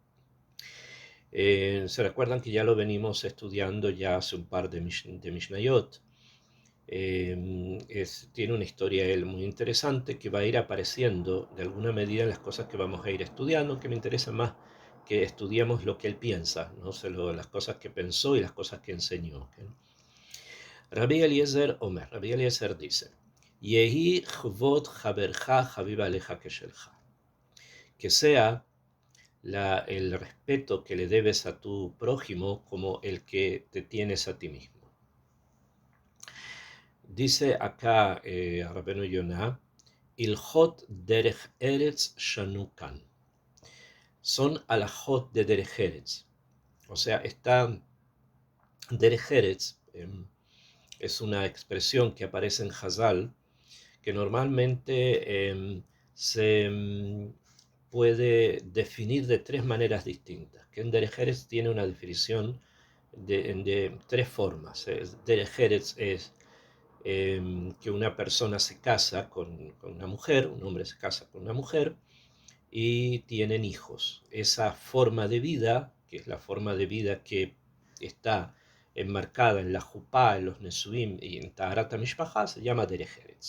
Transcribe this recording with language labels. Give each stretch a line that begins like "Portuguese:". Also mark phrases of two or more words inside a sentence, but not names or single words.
Spanish: Se recuerdan que ya lo venimos estudiando ya hace un par de Mishnayot. Tiene una historia él muy interesante que va a ir apareciendo de alguna medida en las cosas que vamos a ir estudiando, que me interesa más que estudiemos lo que él piensa, ¿no? Las cosas que pensó y las cosas que enseñó.
Hebrew: ¿Okay? רבי אליעזר אומר, Rabbi Eliezer dice, יהי כבוד חברך חביב עליך כשלך,
Spanish: que sea el respeto que le debes a tu prójimo como el que te tienes a ti mismo. Dice acá
Hebrew: Rabbeinu Yonah, הלכות דרך ארץ שנו כאן.
Spanish: Son alajot de
Hebrew: דרך ארץ.
Spanish: O sea, está
Hebrew: דרך ארץ,
Spanish: es una expresión que aparece en Hazal, que normalmente se puede definir de tres maneras distintas. Que en
Hebrew: דרך ארץ
Spanish: tiene una definición de tres formas.
Hebrew: דרך ארץ
Spanish: es que una persona se casa con una mujer, un hombre se casa con una mujer y tienen hijos. Esa forma de vida, que es la forma de vida que está enmarcada en la Jupá, en los Nesuim y en
Hebrew: טהרת המשפחה,
Spanish: se llama
Hebrew: דרך ארץ.